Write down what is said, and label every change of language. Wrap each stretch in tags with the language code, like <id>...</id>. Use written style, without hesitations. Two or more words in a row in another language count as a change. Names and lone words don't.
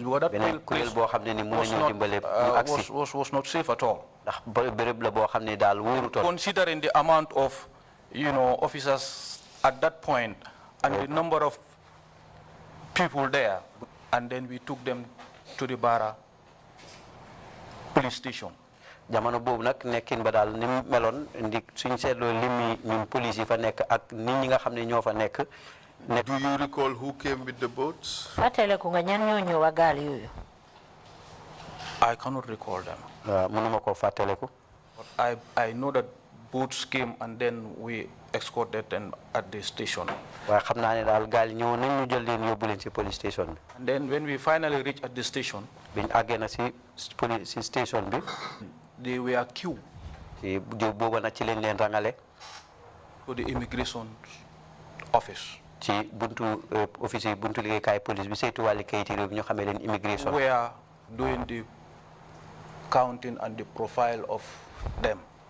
<en>Because that place was not safe at all. Considering the amount of, officers at that point and the number of people there, and then we took them to the Barra police station.</en> <wo>Jamono bobu nak nekkin ba dal nim melon ndik suñ sétlo limi ñun police yi fa nek ak nit ñi nga xamné ño fa nek.</wo> <en>Do you recall who came with the boats?</en> <wo>Fatele ko nga ñan ñoo ñëw gal yoyu.</wo> <en>I cannot recall them.</en> <wo>Mënuma ko fatele ko.</wo> <en>But I know that boats came and then we escorted them at the station.</en> <wo>Wa xamna né dal gal ñew nañ ñu jël leen yobbu leen ci</wo> <en>police station. And then when we finally reached at the station,</en> <wo>biñ agé na ci</wo> <en>police station</en> <wo>bi,</wo> <en>they were queued to the immigration office. We are doing the counting and the profile of them.</en>